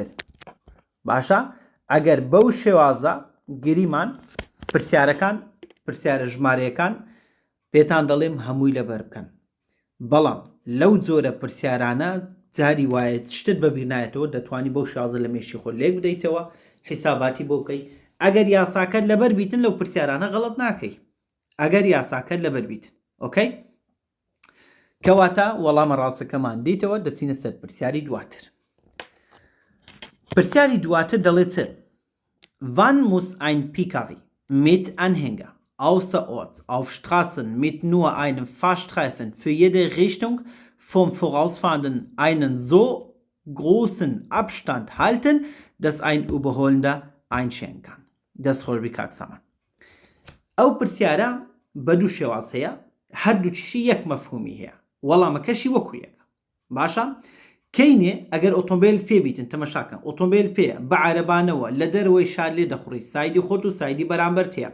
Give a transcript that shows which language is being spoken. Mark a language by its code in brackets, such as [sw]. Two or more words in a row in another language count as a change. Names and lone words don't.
[ckb] باشە ئەگەر بەو شێوازە گریمان پرسیارە ژمارەیەکان پێتان دەڵێم هەمووی لەبەر بکەن، بەڵام لەو جۆرە پرسیارانە جاری وایە شتت بەبیر نایەتەوە دەتوانی بەو شازە لە مێشی خۆ لێک بدەیتەوە حیساباتی بۆ بکەی. ئەگەر یاساکەت لەبەر بیتن لەو پرسیارانە غەڵەت ناکەی، ئەگەر یاساکەت لەبەر بیتن. ئۆکەی، کەواتە وەڵامە ڕاستەکەمان دیتەوە، دەچینە سەر پرسیاری دواتر. پرسیاری دواتر دەڵێت چ؟ [de] Wann muss ein PKW mit Anhänger außerorts auf Straßen mit nur einem Fahrstreifen für jede Richtung vom Vorausfahrenden einen so großen Abstand halten, dass ein Überholender einsteigen kann. [ckb] Das خۆش بیکاک سامان. ئەو پرسیارە بە دوو شێواز هەیە، هەردووچیشی یەک مەفهومی هەیە، وەڵامەکەشی وەکو یەکە. باشە کەینێ ئەگەر ئۆتۆمبیل پێ بیتن تەمەشاکەن ئۆتۆمبیل پێ بە عەرەبانەوە لە دەرەوەی شار لێ دەخوڕی، سایدی خۆت و سایدی بەرامبەر تەیە.